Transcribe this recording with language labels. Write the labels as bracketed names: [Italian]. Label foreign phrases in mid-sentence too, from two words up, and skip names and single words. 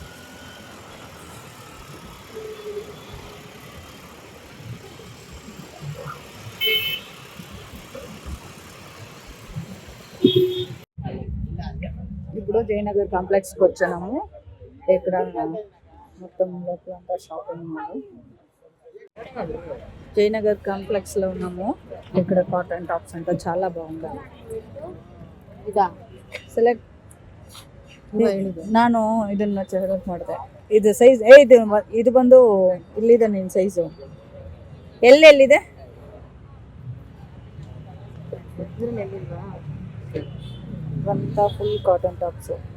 [Telugu] ఇప్పుడు జయనగర్ కాంప్లెక్స్కి వచ్చాము. ఇక్కడ మొత్తం లోపలంతా [English] shopping mall. [Telugu] జయనగర్ కాంప్లెక్స్లో ఉన్నాము. ఇక్కడ [English] cotton tops [Telugu] అంతా చాలా బాగుంది. [Kannada] ಇದಾ ಸೆಲೆಕ್ಟ್ ನಾನು ಇದನ್ನ ಸೆಲೆಕ್ಟ್ ಮಾಡಿದೆ. ಇದು ಸೈಜ್ ಇದು ಬಂದು ಇಲ್ಲಿದೆ. ನಿನ್ನ ಸೈಜು ಎಲ್ಲಿದೆ? ಅಂತ [English] full cotton tops.